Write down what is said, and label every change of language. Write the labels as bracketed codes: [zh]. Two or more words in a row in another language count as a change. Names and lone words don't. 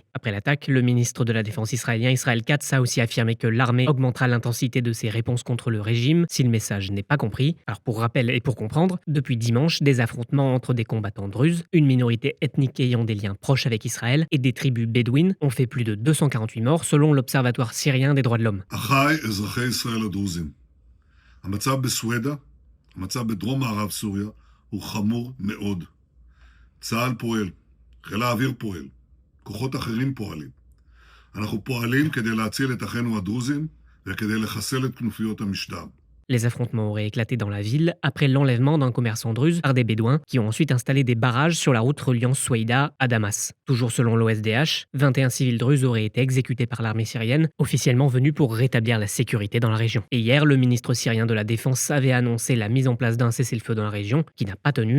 [fr] Après l'attaque, le ministre de la Défense israélien Israël Katz a aussi affirmé que l'armée augmentera l'intensité de ses réponses contre le régime si le message n'est pas compris. Alors pour rappel et pour comprendre, depuis dimanche, des affrontements entre des combattants druzes, une minorité ethnique ayant des liens proches avec Israël et des tribus bédouines ont fait plus de 248 morts selon l'Observatoire syrien des droits de l'homme. [he] אחיי אזרחי ישראל הדרוזים, המצב בסואדה, המצב בדרום מערב סוריה, הוא חמור מאוד. צה"ל פועל, חיל האוויר פועל, כוחות אחרים פועלים. אנחנו פועלים כדי להציל את אחינו הדרוזים וכדי לחסל את כנופיות המשטר. [fr] Les affrontements auraient éclaté dans la ville après l'enlèvement d'un commerçant druze par des bédouins qui ont ensuite installé des barrages sur la route reliant Soueïda à Damas. Toujours selon l'OSDH, 21 civils druzes auraient été exécutés par l'armée syrienne, officiellement venus pour rétablir la sécurité dans la région. Et hier, le ministre syrien de la Défense avait annoncé la mise en place d'un cessez-le-feu dans la région, qui n'a pas tenu.